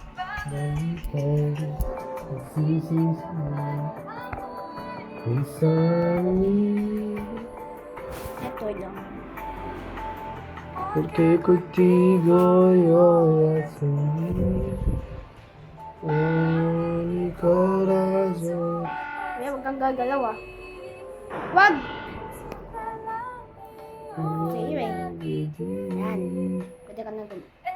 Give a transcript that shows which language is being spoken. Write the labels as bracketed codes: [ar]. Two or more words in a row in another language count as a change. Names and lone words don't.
[tl] Ito lang. [it] Perché contigo io assumi ogni coraggio. [tl] Kaya huwag kang gagalaw ah. Wag! Sige, yan. Pwede ka na malaw.